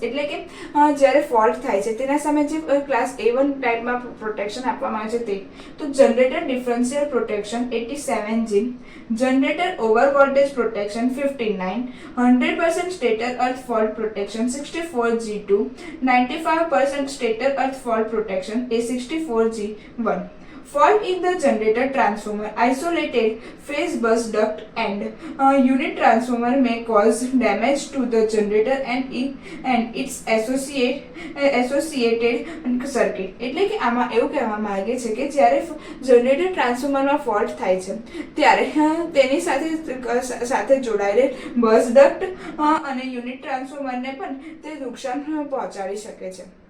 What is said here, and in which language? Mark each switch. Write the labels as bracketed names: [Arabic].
[Gujarati] એટલે કે જ્યારે ફોલ્ટ થાય છે તેના સામે જે ક્લાસ A1 ટાઈપમાં પ્રોટેક્શન આપવામાં આવે છે તે તો generator differential protection 87G, generator over voltage protection 59, 100% stator earth fault protection 64G2, 95% stator earth fault protection A 64G1. [English] Fault in the generator transformer, isolated phase bus duct and unit transformer may cause damage to the generator and its associated circuit. [Gujarati] એટલે કે આમાં એવું કહેવામાં આવે છે કે જ્યારે generator ટ્રાન્સફોર્મરમાં ફોલ્ટ થાય છે ત્યારે તેની સાથે જોડાયેલ બસ ડક્ટ અને યુનિટ ટ્રાન્સફોર્મરને પણ તે નુકસાન પહોંચાડી શકે છે.